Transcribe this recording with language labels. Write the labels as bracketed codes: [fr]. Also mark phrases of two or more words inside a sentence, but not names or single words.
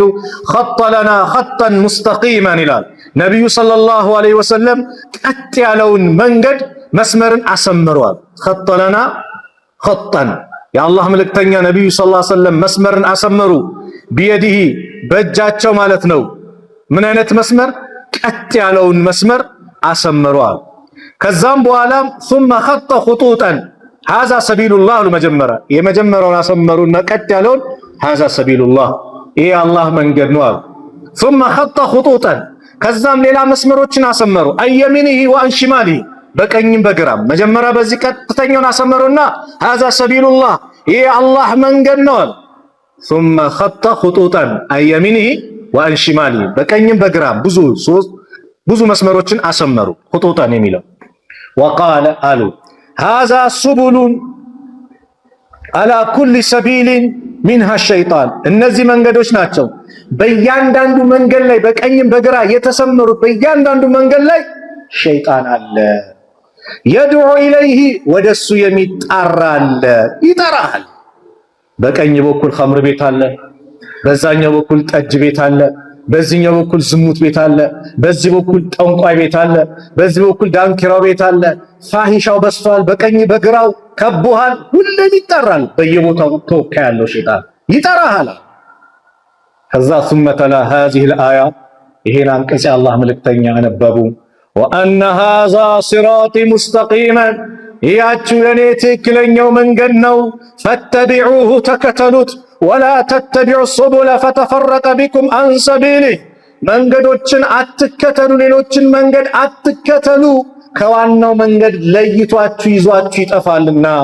[ar] خط لنا خطا مستقيما [am] ይላል ነቢዩ [ar] صلى الله عليه وسلم [am] ቀጥ ያለውን መንገድ መስመርን አሰምረዋል። [ar] خط لنا خطا [am] የአላህ መልእክተኛ ነቢዩ [ar] صلى الله عليه وسلم [am] መስመርን አሰመሩ። ቢየዲሂ በእጃቸው ማለት ነው። ምን አይነት መስመር? ቀጥ ያለውን መስመር አሰምረዋል። ከዛም በኋላም [ar] ثم خط خطوطا هذا سبيل الله [am] መጀመሪያ የመጀመሪያውን አሰመሩና ቀጥ ያለውን [ar] هذا سبيل الله [am] ይሄ አላህ መንገድ ነው አሉ። [ar] ثم خط خطوطا [am] ከዛም ሌላ መስመሮችን አሰመሩ። [ar] عن يمينه وعن شماله [am] በቀኝም በግራም መጀመሪያ በዚህ ቀጥተኛውን አሰመሩና [ar] هذا سبيل الله [am] ይሄ አላህ መንገድ ነው አሉ። [ar] ثم خط خطوطا عن يمينه وعن شماله [am] በቀኝም በግራም ብዙ መስመሮችን አሰመሩ። خطوطا የሚለው وقال አሉ [ar] هذا سبل على كل سبيل منها الشيطان [am] እነዚህ መንገዶች ናቸው። በእያንዳንዱ መንገድ ላይ በቀኝም በግራ የተሰመሩት በእያንዳንዱ መንገድ ላይ ሸይጣን አለ። [ar] يدعو إليه [am] ወደሱ የሚጣራ አለ። ይጠራል። በቀኝ በኩል ኸምር ቤት አለ፣ በዛኛው በኩል ጠጅ ቤት አለ፣ በዚህኛው በኩል ዝሙት ቤት አለ፣ በዚህ በኩል ጠንቋይ ቤት አለ፣ በዚህ በኩል ዳንኪራው ቤት አለ። ፋሂሻው በስቷል። በቀኝ በግራው ከቦሃል። ሁሌም ይጠራል። በየቦታው ተወካይ ያለው ሸይጣን ይጠራሃል። ከዛ ثم [ar] تلا هذه الآية [am] ይሄን አንቀጽ የአላህ መልእክተኛ አነበቡ። [ar] وأن هذا صراطي مستقيما [am] ያችሁ ለኔ ትክክለኛው መንገድ ነው። ፈተቢዑሁ ተከተሉት። [ar] ولا تتبعوا السبل فتفرق بكم عن سبيله፣ [am] መንገዶችን አትከተሉ፣ ሌሎችን መንገድ አትከተሉ፣ ከዋናው መንገድ ለይቷችሁ ይዟችሁ ይጠፋልና